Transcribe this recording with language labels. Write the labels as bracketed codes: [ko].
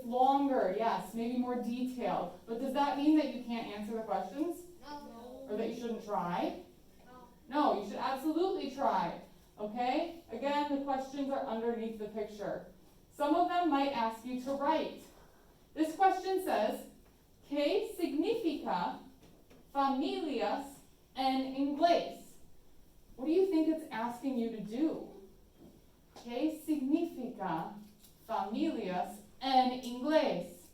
[en] It's longer, yes, maybe more detailed. But does that mean that you can't answer the questions? No. Or that you shouldn't try? No. No, you should absolutely try. Okay? Again, the questions are underneath the picture. Some of them might ask you to write. This question says, [es] ¿Qué significa familias en inglés? [en] What do you think it's asking you to do? [es] ¿Qué significa familias en inglés?